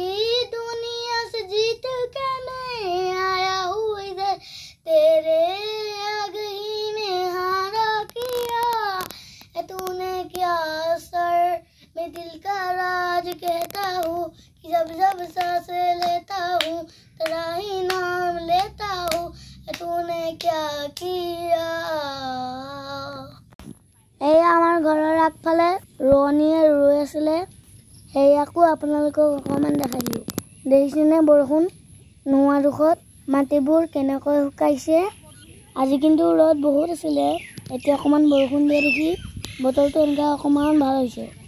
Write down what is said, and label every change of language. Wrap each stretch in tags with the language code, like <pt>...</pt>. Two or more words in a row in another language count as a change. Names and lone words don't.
<hi>दुनिया से जीत के मैं आया हूँ इधर तेरे आगे ही ने हारा किया है तूने क्या सर मैं दिल का राज कहता हूँ कि जब जब सांसें लेता हूँ तेरा ही नाम लेता हूँ है तूने क्या किया</hi> <as>এয়া আমাৰ ঘৰৰ আগফালে ৰোৱনীয়ে ৰুই আছিলে সেয়াকো আপোনালোকক অকণমান দেখাই দিলোঁ দেখিছেনে বৰষুণ নোহোৱা দুখত মাটিবোৰ কেনেকৈ শুকাইছে আজি কিন্তু ৰ'দ বহুত আছিলে এতিয়া অকণমান বৰষুণ দিয়ে দেখি বতৰটো এনেকুৱা অকণমান ভাল হৈছে</as>